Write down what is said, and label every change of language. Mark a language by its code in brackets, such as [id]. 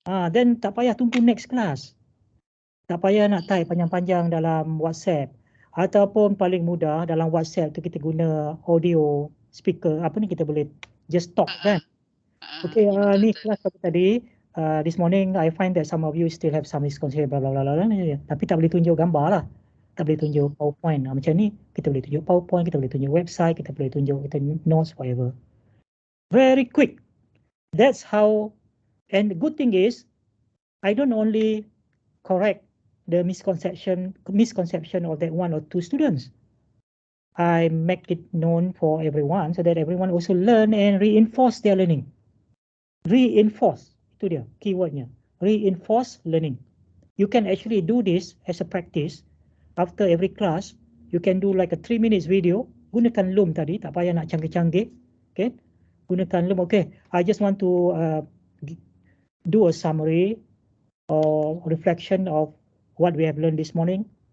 [ms] Then tak payah tunggu [en] next class. [ms] Tak payah nak type panjang-panjang dalam WhatsApp. Ataupun paling mudah dalam WhatsApp tu kita guna audio speaker. Apa ni kita boleh [en] just talk [ms] kan? Okay, ni kelas tadi. [en] This morning I find that some of you still have some misconception bla bla bla bla. [ms] Tapi tak boleh tunjuk gambar lah. Tak boleh tunjuk PowerPoint. Macam ni kita boleh tunjuk PowerPoint, kita boleh tunjuk website, kita boleh tunjuk kita notes whatever. [en] Very quick. That's how. And the good thing is I don't only correct the misconception of that one or two students. I make it known for everyone so that everyone also learn and reinforce their learning. [ms] Reinforce, itu dia keywordnya. [en] Reinforce learning. You can actually do this as a practice. After every class, you can do like a 3 minutes video. [ms] Gunakan Loom tadi, tak payah nak canggih-canggih. Okay, gunakan Loom. [en] Okay, I just want to do a summary or reflection of what we have learned this morning.